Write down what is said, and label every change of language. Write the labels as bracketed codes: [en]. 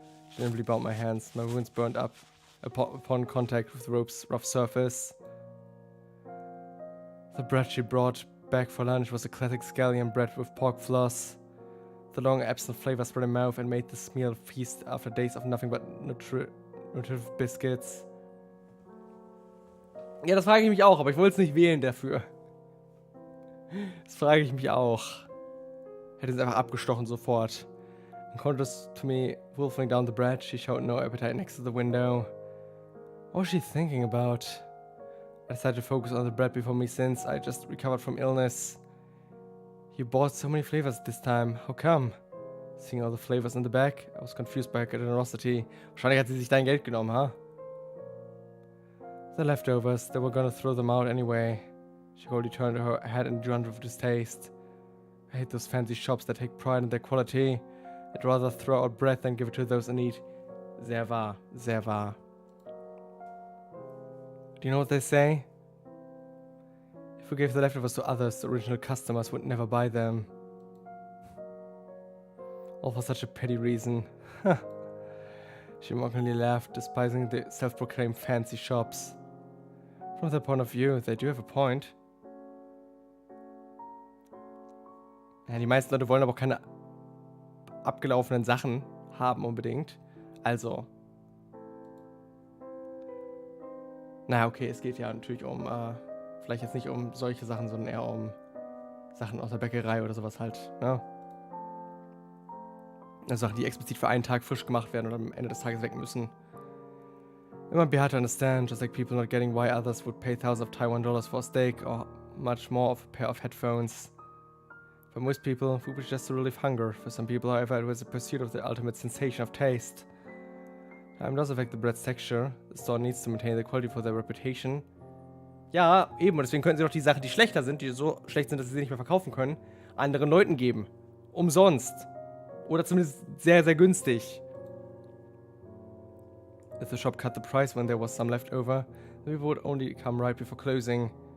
[en] She nimbly bound my hands. My wounds burned up upon contact with the rope's rough surface. The bread she brought back for lunch was a classic scallion bread with pork floss. The long absent flavor spread in my mouth and made this meal a feast after days of nothing but nutritive biscuits. [de] Ja, das frage ich mich auch, aber ich wollte es nicht wählen dafür. Das frage ich mich auch. Hätte es einfach abgestochen sofort. [en] In contrast to me wolfing down the bread, she showed no appetite next to the window. What was she thinking about? I decided to focus on the bread before me since I just recovered from illness. You bought so many flavors this time. How come? Seeing all the flavors in the bag, I was confused by her generosity. [de] Wahrscheinlich hat sie sich dein Geld genommen, huh? [en] The leftovers, they were gonna throw them out anyway. She coldly turned her head and drowned with distaste. I hate those fancy shops that take pride in their quality. I'd rather throw out bread than give it to those in need. [de] Sehr wahr, sehr wahr. [en] Do you know what they say? If we gave the leftovers to others, the original customers would never buy them. All for such a petty reason. She mockingly laughed, despising the self-proclaimed fancy shops. From their point of view, they do have a point. [de] Ja, die meisten Leute wollen aber auch keine abgelaufenen Sachen haben unbedingt. Also. Naja, okay, es geht ja natürlich um, vielleicht jetzt nicht um solche Sachen, sondern eher um Sachen aus der Bäckerei oder sowas halt, ne? Also Sachen, die explizit für einen Tag frisch gemacht werden oder am Ende des Tages weg müssen. [en] It might be hard to understand, just like people not getting why others would pay thousands of Taiwan dollars for a steak or much more of a pair of headphones. For most people, food is just to relieve hunger. For some people, however, it was a pursuit of the ultimate sensation of taste. Time does affect the bread's texture. The store needs to maintain the quality for their reputation. [de] Ja, eben. Und deswegen können sie doch die Sachen, die schlechter sind, die so schlecht sind, dass sie nicht mehr verkaufen können, anderen Leuten geben. Umsonst. Oder zumindest sehr, sehr günstig. [en] If the shop cut the price when there was some left over, the people would only come right before closing.